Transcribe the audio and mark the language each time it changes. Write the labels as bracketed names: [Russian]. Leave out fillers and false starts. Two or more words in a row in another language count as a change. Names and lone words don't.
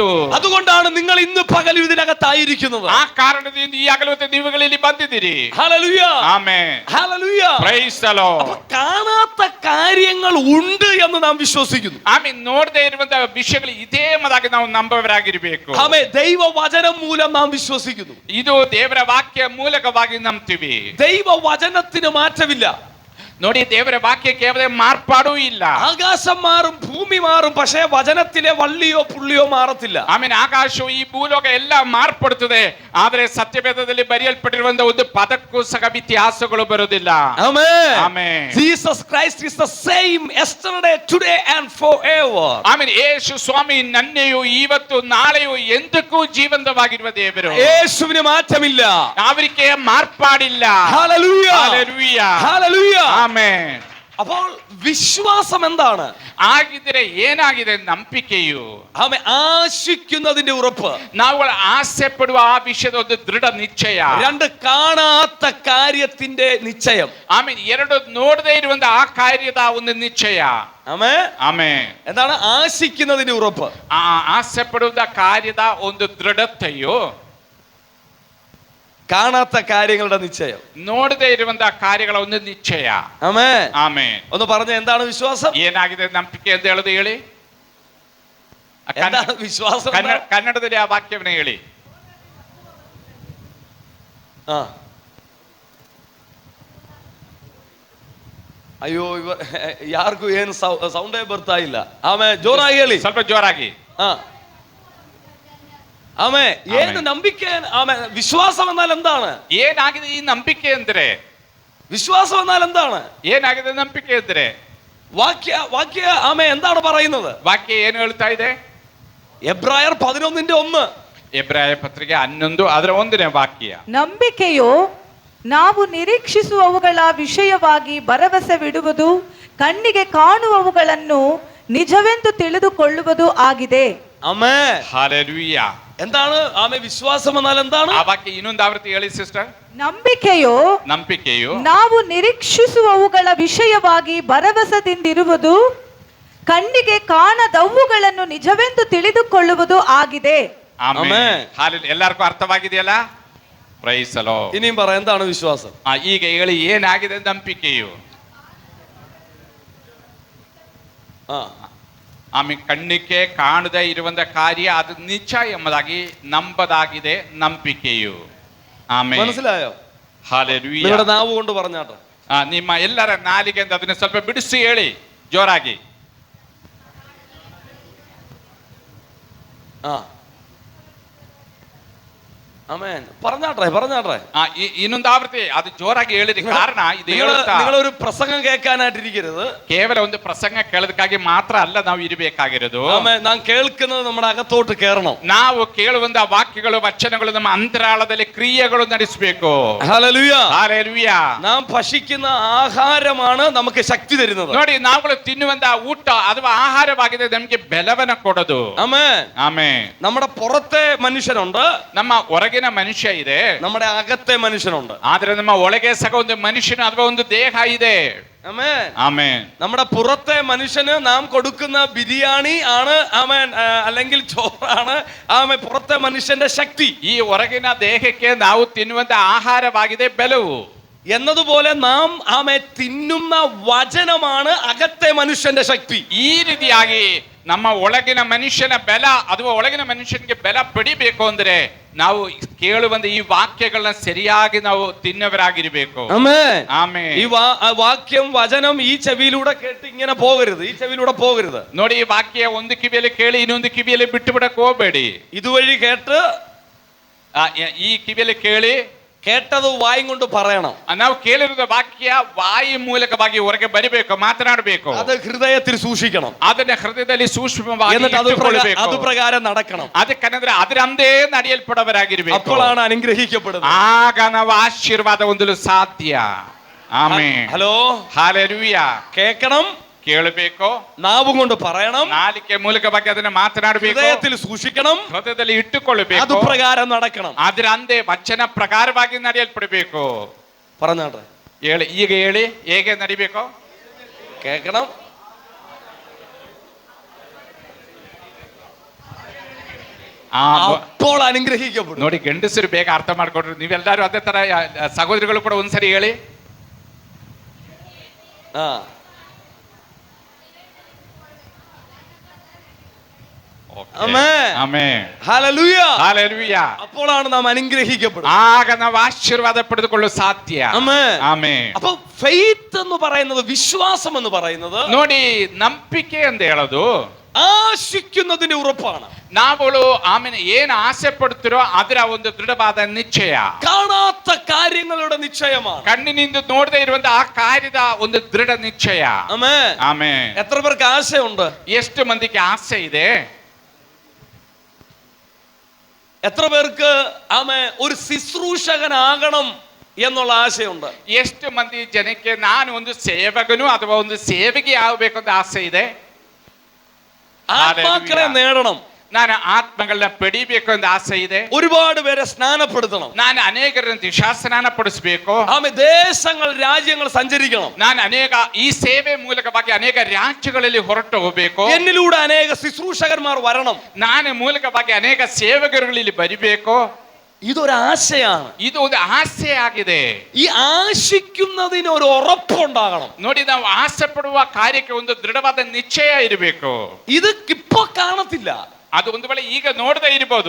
[Malayalam] അതുകൊണ്ടാണ് നിങ്ങൾ ഇന്ന് പകൽ ഇതിനകത്തായിരിക്കുന്നത്. [Kannada] ಆ ಕಾರಣದಿಂದ ಈ ಹಗಲೊತ್ತು ನೀವುಗಳಲ್ಲಿ ಬಂದಿದ್ದೀರಿ. [Malayalam] ഹല്ലേലൂയ. ആമേൻ. ഹല്ലേലൂയ. [English] Praise the Lord. [Malayalam] അപ്പോൾ കാണാത്ത കാര്യങ്ങൾ ഉണ്ട് എന്ന് നാം വിശ്വസിക്കുന്നു. [Kannada] ಆಮೇಲೆ ನೋಡದೆ ಇರುವಂತಹ ವಿಷಯಗಳು ಇದೇ ಎಂಬುದಾಗಿ ನಾವು ನಂಬವರಾಗಿರಬೇಕು. [Malayalam] ആമേൻ. ദൈവവചനം മൂലം നാം വിശ്വസിക്കുന്നു. [Kannada] ಇದು ದೇವರ ವಾಕ್ಯ ಮೂಲಕವಾಗಿ ನಂಬ್ತೀವಿ. [Malayalam] ദൈവവചനത്തിന് മാറ്റമില്ല. [Kannada] ನೋಡಿ, ದೇವರ ವಾಕ್ಯಕ್ಕೆ ಯಾವುದೇ ಮಾರ್ಪಾಡೂ ಇಲ್ಲ. [Malayalam] ആകാശം മാറും, ഭൂമി മാറും, പക്ഷേ വചനത്തിലെ വള്ളിയോ പുള്ളിയോ മാറത്തില്ല. [Kannada] ಆಮೇಲೆ ಆಕಾಶವು ಈ ಭೂಲೋಕ ಎಲ್ಲ ಮಾರ್ಪಡುತ್ತದೆ, ಆದರೆ ಸತ್ಯವೇದದಲ್ಲಿ ಬರೆಯಲ್ಪಟ್ಟಿರುವಂತಹ ಒಂದು ಪದಕ್ಕೂ ಸಹ ವ್ಯತ್ಯಾಸಗಳು ಬರುವುದಿಲ್ಲ. [Malayalam] ആമേൻ. [Kannada] ಆಮೆನ್. [English] Jesus Christ is the same yesterday, today and forever. [Kannada] ಆಮೇಲೆ ಯೇಸು ಸ್ವಾಮಿ ನನ್ನೆಯೂ ಇವತ್ತು ನಾಳೆಯೂ ಎಂದಕ್ಕೂ ಜೀವಂತವಾಗಿರುವ ದೇವರು. [Malayalam] യേശുവിന് മാറ്റമില്ല. [Kannada] ಅವರಿಗೆ ಮಾರ್ಪಾಡಿಲ್ಲ. [Malayalam] ഹല്ലേലൂയ. ഹല്ലേലൂയ. ഹല്ലേലൂയ. [Kannada] ಆಮೆನ್. [Malayalam] അപ്പോൾ വിശ്വാസം എന്താണ്? [Kannada] ಆಗಿದ್ರೆ ಏನಾಗಿದೆ? ನಂಬಿಕೆಯು. [Malayalam] ആമേൻ. ആശിക്കുന്നതിന്റെ ഉറപ്പ്. [Kannada] ನಾವು ಆಸೆ ಪಡುವ ಆ ವಿಷಯದ ಒಂದು ದೃಢ ನಿಶ್ಚಯ. [Malayalam] 2 കാണാത്ത കാര്യത്തിന്റെ നിശ്ചയം. [Kannada] ಆಮೇಲೆ 2 ನೋಡದೇ ಇರುವಂತಹ ಆ ಕಾರ್ಯದ ಒಂದು ನಿಶ್ಚಯ. [Malayalam] ആമേൻ. [Kannada] ಆಮೆನ್. [Malayalam] എന്താണ് ആശിക്കുന്നതിന്റെ ഉറപ്പ്? [Kannada] ಆ ಆಸೆ ಪಡುವ ಕಾರ್ಯದ ಒಂದು ದೃಢತೆಯು, [Malayalam] കാണാത്ത കാര്യങ്ങളുടെ നിശ്ചയം. [Kannada] ನೋಡದೇ ಇರುವಂತಹ ಕಾರ್ಯಗಳ ಒಂದು ನಿಶ್ಚಯ. [Malayalam] ആമേൻ. [Kannada] ಆಮೆನ್. [Malayalam] ഒന്ന് പറഞ്ഞ എന്താണ് വിശ്വാസം? [Kannada] ಏನಾಗಿದೆ ನಂಬಿಕೆ ಅಂತ ಹೇಳೋದು ಹೇಳಿ. [Malayalam] എന്താണ് വിശ്വാസം? [Kannada] ಕನ್ನಡದಲ್ಲಿ ಆ ವಾಕ್ಯವನ್ನು ಹೇಳಿ. ಅಯ್ಯೋ, ಯಾರಿಗೂ ಏನು ಸೌಂಡೇ ಬರ್ತಾ ಇಲ್ಲ. ಆಮೇಲೆ ಜೋರಾಗಿ ಹೇಳಿ, ಸ್ವಲ್ಪ ಜೋರಾಗಿ. ആമേ. ಏನು ನಂಬಿಕೆ? [Malayalam] ആമേ. വിശ്വാസം എന്നാൽ എന്താണ്? [Kannada] ಏನಾಗಿದೆ ಈ ನಂಬಿಕೆ ಅಂದ್ರೆ? [Malayalam] വിശ്വാസം എന്നാൽ എന്താണ്? [Kannada] ಏನಾಗಿದೆ ನಂಬಿಕೆ ಅಂದ್ರೆ? [Malayalam] വാക്യ ആമേ എന്താണ് പറയുന്നത്? [Kannada] ವಾಕ್ಯ ಏನು ಹೇಳ್ತಾ ಇದೆ? [Malayalam] എബ്രായർ 11:1. [Kannada] ಎಬ್ರಾಯ ಪತ್ರಿಕೆ 11 ಅದರ 1ನೇ ವಾಕ್ಯ. ನಂಬಿಕೆಯು ನಾವು ನಿರೀಕ್ಷಿಸುವವುಗಳ ವಿಷಯವಾಗಿ ಭರವಸೆವಿಡುವುದು, ಕಣ್ಣಿಗೆ ಕಾಣುವವುಗಳನ್ನು ನಿಜವೆಂದು ತಿಳಿದುಕೊಳ್ಳುವುದು ಆಗಿದೆ. [Malayalam] ആമേൻ. ഹല്ലേലൂയ. എന്താണ് ആമേ വിശ്വാസം എന്നാൽ എന്താണ്? [Kannada] ಆ ವಾಕ್ಯ ಇನ್ನೊಂದು ಆವೃತ್ತಿ ಹೇಳಿ ಸಿಸ್ಟರ್. ನಂಬಿಕೆಯು ನಾವು ನಿರೀಕ್ಷಿಸುವವುಗಳ ವಿಷಯವಾಗಿ ಭರವಸೆದಿಂದಿರುವುದು, ಕಣ್ಣಿಗೆ ಕಾಣದವುಗಳನ್ನು ನಿಜವೆಂದು ತಿಳಿದುಕೊಳ್ಳುವುದು ಆಗಿದೆ. ಆಮೆನ್. ಹಾಲೆಲೂಯ. ಎಲ್ಲರಿಗೂ ಅರ್ಥವಾಗಿದೆಯಲ್ಲ? [English] Praise the Lord. [Malayalam] ഇനിയും പറ, എന്താണ് വിശ്വാസം? [Kannada] ಈಗ ಹೇಳಿ, ಏನಾಗಿದೆ ನಂಬಿಕೆಯು? ಆಮೇಲೆ ಕಣ್ಣಿಗೆ ಕಾಣದೇ ಇರುವಂತ ಕಾರ್ಯ ಅದು ನಿಜ ಎಂಬುದಾಗಿ ನಂಬದಾಗಿದೆ ನಂಬಿಕೆಯು. ಆಮೆನ್. [Malayalam] മനസ്സിലായോ? ഹല്ലേലൂയ. നിങ്ങളുടെ നാവ് കൊണ്ട് പറഞ്ഞാട്ടെ. [Kannada] ನಿಮ್ಮ ಎಲ್ಲರ ನಾಲಿಗೆ ಅಂತ ಅದನ್ನ ಸ್ವಲ್ಪ ಬಿಡಿಸಿ ಹೇಳಿ ಜೋರಾಗಿ. [Malayalam] ആമേൻ. പറഞ്ഞാട്ടെ. [Kannada] ಇನ್ನೊಂದು ಆವೃತ್ತಿ ಅದು ಜೋರಾಗಿ ಹೇಳಿದ ಕಾರಣ ಇದು [Malayalam] നിങ്ങളൊരു പ്രസംഗം കേൾക്കാനായിട്ടിരിക്കരുത്. [Kannada] ಕೇವಲ ಒಂದು ಪ್ರಸಂಗ ಕೇಳೋದಕ್ಕಾಗಿ ಮಾತ್ರ ಅಲ್ಲ ನಾವು ಇರಬೇಕಾಗಿರೋದು. [Malayalam] നാം കേൾക്കുന്നത് നമ്മുടെ അകത്തോട്ട് കയറണം. [Kannada] ನಾವು ಕೇಳುವಂತ ವಾಕ್ಯಗಳು ವಚನಗಳು ನಮ್ಮ ಅಂತರಾಳದಲ್ಲಿ ಕ್ರಿಯೆಗಳು ನಡೆಸಬೇಕು. [Malayalam] ഹല്ലേലൂയ. ഹല്ലേലൂയ. നാം ഭക്ഷിക്കുന്ന ആഹാരമാണ് നമുക്ക് ശക്തി തരുന്നത്. [Kannada] ನೋಡಿ, ನಾವುಗಳು ತಿನ್ನುವಂತ ಊಟ ಅಥವಾ ಆಹಾರವಾಗಿದೆ ನಮಗೆ ಬಲವನ್ನ ಕೊಡೋದು. [Malayalam] ആമേൻ. [Kannada] ಆಮೆನ್. [Malayalam] നമ്മുടെ പുറത്തെ മനുഷ്യനുണ്ട്, [Kannada] ನಮ್ಮ ಹೊರಗಿನ ಮನುಷ್ಯ ಇದೆ, [Malayalam] നമ്മുടെ അകത്തെ മനുഷ്യനുണ്ട്. [Kannada] ಆದ್ರೆ ನಮ್ಮ ಒಳಗೆ ಸಹ ಒಂದು ಮನುಷ್ಯನ ಅಥವಾ ಒಂದು ದೇಹ ಇದೆ. [Malayalam] ആമേൻ. ആമേൻ. നമ്മുടെ പുറത്തെ മനുഷ്യന് നാം കൊടുക്കുന്ന ബിരിയാണി ആണ് ആമേൻ, അല്ലെങ്കിൽ ചോറാണ് ആമേൻ പുറത്തെ മനുഷ്യന്റെ ശക്തി. [Kannada] ಈ ಹೊರಗಿನ ದೇಹಕ್ಕೆ ನಾವು ತಿನ್ನುವಂತ ಆಹಾರವಾಗಿದೆ ಬೆಲವು. [Malayalam] എന്നതുപോലെ നാം ആമേൻ തിന്നുന്ന വചനമാണ് അകത്തെ മനുഷ്യന്റെ ശക്തി. [Kannada] ಈ ರೀತಿಯಾಗಿ ನಮ್ಮ ಒಳಗಿನ ಮನುಷ್ಯನ ಬೆಲ ಅಥವಾ ಒಳಗಿನ ಮನುಷ್ಯನಿಗೆ ಬೆಲ ಪಡಿಬೇಕು ಅಂದ್ರೆ ನಾವು ಕೇಳುವಂತ ಈ ವಾಕ್ಯಗಳನ್ನ ಸರಿಯಾಗಿ ನಾವು ತಿನ್ನವರಾಗಿರ್ಬೇಕು. [Malayalam] ആമേൻ. [Kannada] ಆಮೇನ್. [Malayalam] ഈ വാക്യം വചനം ഈ ചെവിയിലൂടെ കേട്ട് ഇങ്ങനെ പോകരുത്, ഈ ചെവിയിലൂടെ പോകരുത്. [Kannada] ನೋಡಿ, ಈ ವಾಕ್ಯ ಒಂದು ಕಿವಿಯಲ್ಲಿ ಕೇಳಿ ಇನ್ನೊಂದು ಕಿವಿಯಲ್ಲಿ ಬಿಟ್ಟು ಬಿಡಕ್ ಹೋಗ್ಬೇಡಿ. [Malayalam] ഇതുവഴി കേട്ട് [Kannada] ಈ ಕಿವಿಯಲ್ಲಿ ಕೇಳಿ [Malayalam] കേട്ടത് വായും കൊണ്ട് പറയണം. [Kannada] ನಾವು ಕೇಳಿರುವ ವಾಕ್ಯ ವಾಯಿ ಮೂಲಕವಾಗಿ ಹೊರಗೆ ಬರಬೇಕು, ಮಾತನಾಡಬೇಕು. [Malayalam] അത് ഹൃദയത്തിൽ സൂക്ഷിക്കണം. [Kannada] ಅದನ್ನ ಹೃದಯದಲ್ಲಿ ಸೂಕ್ಷ್ಮವಾಗಿ [Malayalam] എന്നിട്ട് [Kannada] ಇಟ್ಟುಕೊಳ್ಳಬೇಕು. [Malayalam] അത് പ്രകാരം നടക്കണം. [Kannada] ಅದಕ್ಕಂದ್ರೆ ಅದರಂದೇ ನಡೆಯಲ್ಪಡವರಾಗಿರ್ಬೇಕು. [Malayalam] അപ്പോഴാണ് അനുഗ്രഹിക്കപ്പെടുന്നത്. [Kannada] ಆಗ ನಾವು ಆಶೀರ್ವಾದ ಹೊಂದಲು ಸಾಧ್ಯ. ಆಮೆನ್. [Malayalam] ഹലോ, [Kannada] ಹಾಲೆಲೂಯಾ. [Malayalam] കേൾക്കണം, [Kannada] ಕೇಳಬೇಕು, [Malayalam] നാവും കൊണ്ട് പറയണം, [Kannada] ನಾಲಿಕೆ ಮೂಲಕವಾಗಿ ಅದನ್ನ ಮಾತನಾಡಬೇಕು, [Malayalam] ഹൃദയത്തിൽ സൂക്ഷിക്കണം, [Kannada] ಹೃದಯದಲ್ಲಿ ಇಟ್ಟುಕೊಳ್ಳಬೇಕು, [Malayalam] അത് പ്രകാരം നടക്കണം. [Kannada] ಅದರಂದೇ ವಚನ ಪ್ರಕಾರವಾಗಿ ನಡೆಯಲ್ಪಡಬೇಕು. [Malayalam] പറഞ്ഞാട്ടെ, [Kannada] ಹೇಳಿ, ಈಗ ಹೇಳಿ, ಹೇಗೆ ನಡಿಬೇಕು? [Malayalam] കേൾക്കണം, അപ്പോൾ അനുഗ്രഹിക്കപ്പെടും. [Kannada] ನೋಡಿ, ಗಂಡಸರು ಬೇಗ ಅರ್ಥ ಮಾಡ್ಕೊಂಡ್ರು. ನೀವೆಲ್ಲರೂ ಅದೇ ತರ ಸಹೋದರಿಗಳು ಕೂಡ ಒಂದ್ಸರಿ ಹೇಳಿ. [Malayalam] അപ്പോഴാണ് നാം അനുഗ്രഹിക്കപ്പെടുന്നത്. ആക നാം [Kannada] ആശീർവാദ ಪಡೆದುಕೊಳ್ಳಲು ಸಾಧ್ಯ. ಆಮೆನ್. [Malayalam] അപ്പോൾ ഫെയ്ത്ത് എന്ന് പറയുന്നത്, വിശ്വാസം എന്ന് പറയുന്നത്, [Kannada] ನೋಡಿ, ನಂಬಿಕೆ ಅಂತ ಹೇಳೋದು [Malayalam] ആശിക്കുന്നതിന്റെ ഉറപ്പാണ്. [Kannada] ನಾವುಗಳು ಆಮೇಲೆ ಏನ್ ಆಸೆ ಪಡ್ತಿರೋ ಅದರ ಒಂದು ದೃಢವಾದ ನಿಶ್ಚಯ. [Malayalam] കാണാത്ത കാര്യങ്ങളുടെ നിശ്ചയമാണ്. [Kannada] കണ്ണിനിಂದ ನೋಡದೇ ಇರುವಂತ ಆ ಕಾರ್ಯದ ಒಂದು ದೃಢ ನಿಶ್ಚಯ. [Malayalam] ആമേൻ. [Kannada] ಆಮೆನ್. [Malayalam] എത്ര പേർക്ക് ആശയുണ്ട്? [Kannada] ಎಷ್ಟು ಮಂದಿಗೆ ಆಸೆ ಇದೆ? [Malayalam] എത്ര പേർക്ക് ആമേൻ ഒരു ശുശ്രൂഷകനാകണം എന്നുള്ള ആശയുണ്ട്? [Kannada] ಎಷ್ಟು ಮಂದಿ ಜನಕ್ಕೆ ನಾನು ಒಂದು ಸೇವಕನು ಅಥವಾ ಒಂದು ಸೇವಕಿ ಆಗಬೇಕು ಅಂತ ಆಸೆ ಇದೆ? [Malayalam] ആത്മാക്കളെ നേടണം, [Kannada] ನಾನು ಆತ್ಮಗಳನ್ನ ಪಡಿಬೇಕು ಅಂತ ಆಸೆ ಇದೆ. [Malayalam] ഒരുപാട് പേരെ സ്നാനപ്പെടുത്തണം, [Kannada] ನಾನು ಅನೇಕರನ್ನು ದಿಶಾಸ್ನಾನ ಪಡಿಸಬೇಕು. [Malayalam] ആമേൻ. ദേശങ്ങൾ രാജ്യങ്ങൾ സഞ്ചരിക്കണം, [Kannada] ನಾನು ಅನೇಕ ಈ ಸೇವೆ ಮೂಲಕವಾಗಿ ಅನೇಕ ರಾಜ್ಯಗಳಲ್ಲಿ ಹೊರಟು ಹೋಗಬೇಕು. [Malayalam] എന്നിലൂടെ അനേക ശുശ്രൂഷകന്മാർ വരണം, [Kannada] ನಾನು ಮೂಲಕವಾಗಿ ಅನೇಕ ಸೇವಕರುಗಳಲ್ಲಿ ಬರಬೇಕು. [Malayalam] ഇതൊരാശയാണ്, [Kannada] ಇದು ಒಂದು ಆಸೆ ಆಗಿದೆ. [Malayalam] ഈ ആശിക്കുന്നതിന് ഒരു ഉറപ്പുണ്ടാകണം. [Kannada] ನೋಡಿ, ನಾವು ಆಸೆ ಪಡುವ ಕಾರ್ಯಕ್ಕೆ ಒಂದು ದೃಢವಾದ ನಿಶ್ಚಯ ಇರಬೇಕು. [Malayalam] ഇത് ഇപ്പൊ കാണത്തില്ല, [Kannada] ಅದು ಒಂದು ವೇಳೆ ಈಗ ನೋಡದೇ ಇರಬಹುದು,